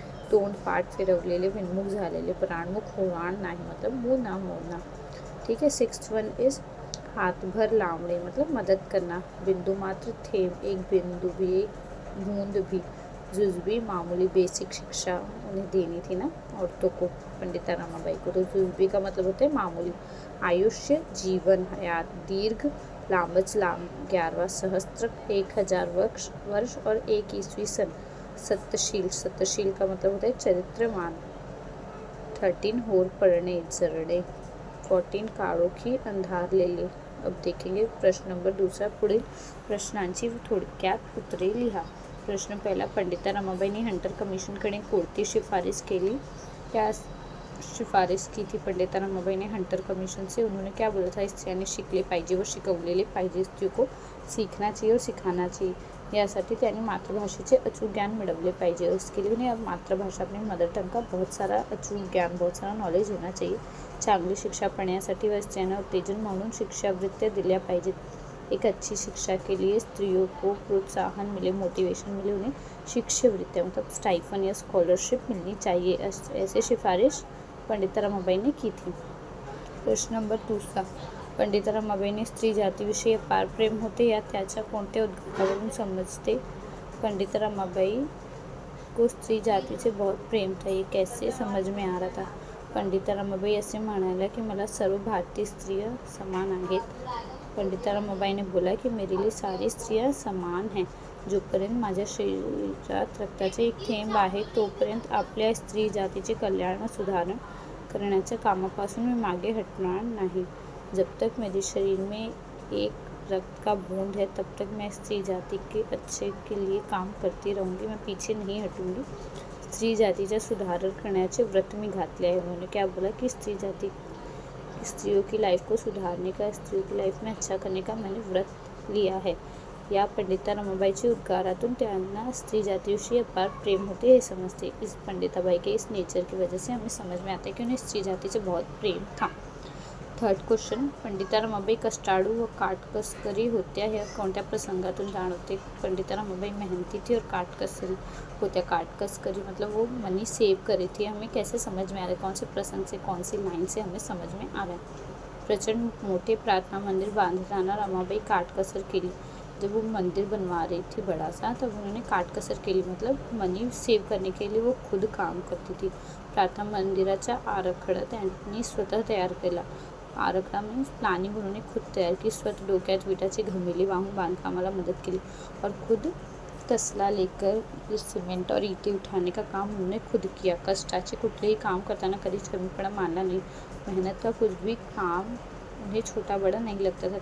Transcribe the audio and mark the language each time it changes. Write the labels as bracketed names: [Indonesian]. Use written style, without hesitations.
[Marathi] तोंड पाठ फिरवलेले, विनमुख झालेले। पराणमुख होणार नाही [Hindi] मतलब मुंह ना मोडना। ठीक है। सिक्स्थ वन इज हाथभर लावणे मतलब मदद करना। बिंदु मात्र, थेंब, एक बिंदु भी, एक बूंद भी। जुजबी, मामूली, बेसिक शिक्षा उन्हें देनी थी ना औरतों को, पंडिता रमाबाई को। तो जुजबी का मतलब होता है मामूली। आयुष्य, जीवन, हयात। दीर्घ, लांबच लांब। 11वां सहस्त्र, 1000 वर्ष और 1 ईस्वी सन। सत्यशील, सत्यशील का मतलब होता है चरित्रवान। 13 होर पडणे, जरणे। 14 काळोखी, अंधारलेले। अब देखेंगे प्रश्न नंबर दूसरा। [Marathi] पुढील प्रश्नांची थोडक्यात उत्तरे लिहा। प्रश्न पहिला, पंडिता रमाबाईंनी हंटर कमिशनकडे कोणती शिफारिश केली? [Hindi] क्या शिफारिश की थी पंडिता रमाबाई ने हंटर कमीशन से? उन्होंने क्या बोला था? [Marathi] स्त्रियांनी शिकले पाहिजे व शिकवलेले पाहिजे, [Hindi] स्त्रियों को सीखना चाहिए और सिखाना चाहिए। [Marathi] यासाठी त्यांनी मातृभाषेचे अचूक ज्ञान मिळवले पाहिजे। [Hindi] उसके लिए उन्हें अब मातृभाषा अपनी मदर टंग का बहुत सारा अचूक ज्ञान, बहुत सारा नॉलेज होना चाहिए। [Marathi] चांगली शिक्षा पढ़ण्यासाठी व स्त्रियांना उत्तेजन म्हणून शिक्षावृत्त्या दिल्या पाहिजेत। [Hindi] एक अच्छी शिक्षा के लिए स्त्रियों को प्रोत्साहन मिले, मोटिवेशन मिले, उन्हें शिष्यवृत्तियाँ मतलब स्टाइफन या स्कॉलरशिप मिलनी चाहिए। ऐसे सिफारिश पंडिता रमाबाई ने की थी। [Marathi] प्रश्न नंबर दूसरा, पंडिता रमाबाईंनी स्त्री जातीविषयी अपार प्रेम होते या त्याच्या कोणत्या उद्गारावरून समजते? [Hindi] पंडिता रमाबाई को स्त्री जाति से बहुत प्रेम था, ये कैसे समझ में आ रहा था? [Marathi] पंडिता रमाबाई असे म्हणाल्या की मला सर्व भारतीय स्त्रियां समान आहेत। [Hindi] पंडिता रमाबाई ने बोला कि मेरे लिए सारी स्त्रियां समान हैं। [Marathi] जोपर्यंत माझ्या शरीरात रक्ताचे एक थेंब आहे तोपर्यंत आपल्या स्त्री जातीचे कल्याण व सुधारण करण्याच्या कामापासून मैं मागे हटणार नहीं। [Hindi] जब तक मेरे शरीर में एक रक्त का बूंद है तब तक मैं स्त्री जाति के अच्छे के लिए काम करती रहूँगी, मैं पीछे नहीं हटूँगी। [Marathi] स्त्री जातीचा सुधार करण्याचे व्रत मी घातले आहे। [Hindi] उन्होंने क्या बोला कि स्त्रियों की लाइफ को सुधारने का, स्त्रियों की लाइफ में अच्छा करने का मैंने व्रत लिया है। [Marathi] या पंडिता रमाबाईच्या उद्गारातून त्यांना स्त्री जातीविषयी अपार प्रेम होते हे समजते। [Hindi] इस पंडिताबाई के इस नेचर की वजह से हमें समझ में आता है कि उन्हें स्त्री जाति से बहुत प्रेम था। [Marathi] थर्ड क्वेश्चन, पंडिता रमाबाई कष्टाळू व काटकसरी होत्या ह्या कोणत्या प्रसंगातून जाणवते? [Hindi] पंडिता रमाबाई मेहनती थी और काटकसरी होत्या। काटकसरी मतलब वो मनी सेव करी थी। हमें कैसे समझ में आ रहा है? कौन से प्रसंग से, कौन सी लाइन से हमें समझ में आ रहा है? [Marathi] प्रचंड मोटे प्रार्थना मंदिर बांधताना रमाबाई काटकसर केली। [Hindi] जब वो मंदिर बनवा रही थी बड़ा सा, तब उन्होंने काटकसर केली मतलब मनी सेव करने के लिए वो खुद काम करती थी। [Marathi] प्रार्थना मंदिराचा आराखडा त्यांनी स्वतः तयार केला। [Hindi] आराखडा मीन्स प्लॅनिंग उन्होंने खुद तयार की। [Marathi] स्वतः डोक्यात विटाची घमेली वाहून बांधकामाला मदत केली [Hindi] और खुद तसला लेकर सिमेंट और ईंटें उठाने का काम उन्होंने खुद किया। [Marathi] कष्टाचे कुठलेही काम करताना कधीच कमीपणा मानला नाही। [Hindi] मेहनत का कुछ भी काम उन्हें छोटा बड़ा नहीं लगता था।